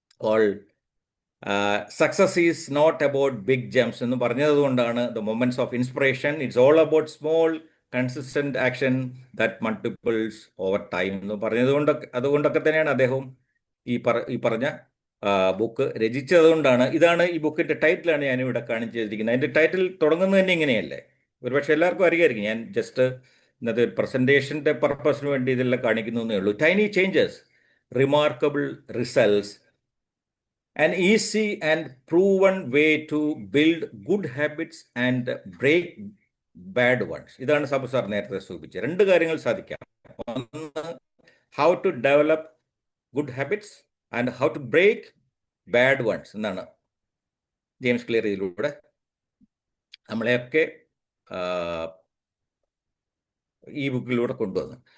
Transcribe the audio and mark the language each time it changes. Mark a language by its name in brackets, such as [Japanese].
[English] all success is not about big jumps [Malayalam] എന്ന് പറഞ്ഞതുകൊണ്ടാണ് [English] the moments of inspiration, it's all about small consistent action that multiplies over time [Malayalam] എന്ന് അതുകൊണ്ടൊക്കെ തന്നെയാണ് അദ്ദേഹം ഈ പറഞ്ഞ ബുക്ക് രചിച്ചതുകൊണ്ടാണ്. ഇതാണ് ഈ ബുക്കിന്റെ ടൈറ്റിലാണ് ഞാൻ ഇവിടെ കാണിച്ചു വെച്ചിരിക്കുന്നത്. അതിന്റെ ടൈറ്റിൽ തുടങ്ങുന്നത് തന്നെ ഇങ്ങനെയല്ലേ? ഒരുപക്ഷെ എല്ലാവർക്കും അറിയായിരിക്കും. ഞാൻ ജസ്റ്റ് ഇന്നത്തെ പ്രസന്റേഷന്റെ പർപ്പസിന് വേണ്ടി ഇതെല്ലാം കാണിക്കുന്നേ ഉള്ളൂ. [English] Tiny changes, remarkable results, an easy and proven way to build good habits and break bad ones. [Malayalam] ഇതാണ് സാബു സാർ നേരത്തെ സൂചിപ്പിച്ചത്. രണ്ട് കാര്യങ്ങൾ സാധിക്കാം. ഒന്ന്, [English] how to develop good habits and how to break bad ones [Malayalam] എന്നാണ് ജെയിംസ് ക്ലിയർ ഇതിലൂടെ നമ്മളെയൊക്കെ ഈ ബുക്കിലൂടെ കൊണ്ടുവന്നു.